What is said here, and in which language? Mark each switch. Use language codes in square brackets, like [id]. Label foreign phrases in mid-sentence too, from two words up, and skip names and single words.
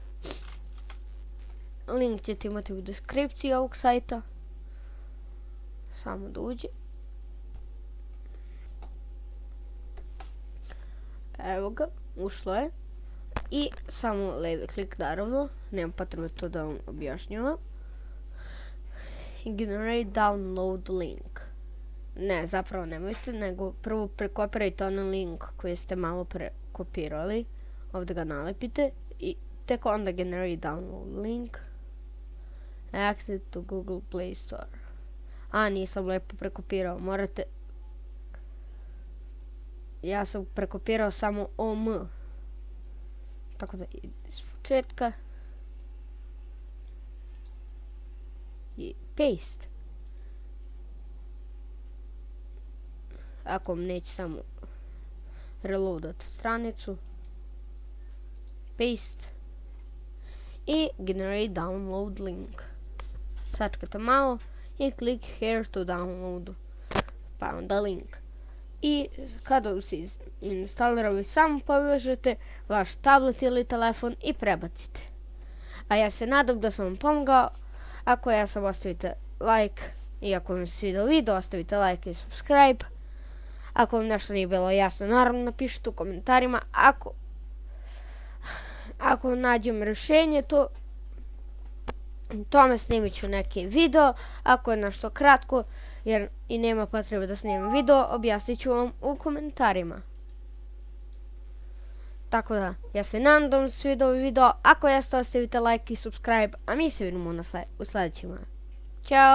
[bs] Link ćete imati u deskripciji ovog sajta. Samo da uđe. Evo ga, ušlo je. I samo levi klik naravno. Nema potrebe to da vam objašnjavam. [en] Generate download link. [bs] Ne, zapravo nemojte, nego prvo prekopirajte onaj link koji ste malo prekopirali. Ovdje ga nalepite i tek onda [en] generate download link. Access to Google Play Store. [bs] Nisam lepo prekopirao, morate... Ja sam prekopirao samo OM. Tako da iz početka. [en] I paste. [bs] Ako vam neće samo reloadat stranicu. [en] Paste. I generate download link. [bs] Sačekate malo i [en] click here to download. [bs] Pa onda link. I kada se instalira, vi samo povežete vaš tablet ili telefon i prebacite. A ja se nadam da sam vam pomogao. Ako jesam, ostavite like. I ako vam se svidio video, ostavite like i subscribe. Ako vam nešto nije bilo jasno, naravno napišite u komentarima. Ako nađem rješenje, tome snimit ću neki video. Ako je nešto kratko, jer i nema potrebe da snimam video, objasnit ću vam u komentarima. Tako da, ja se nadam da vam se svidio ovaj video. Ako jeste, ostavite like i subscribe, a mi se vidimo u sljedećima. Ćao!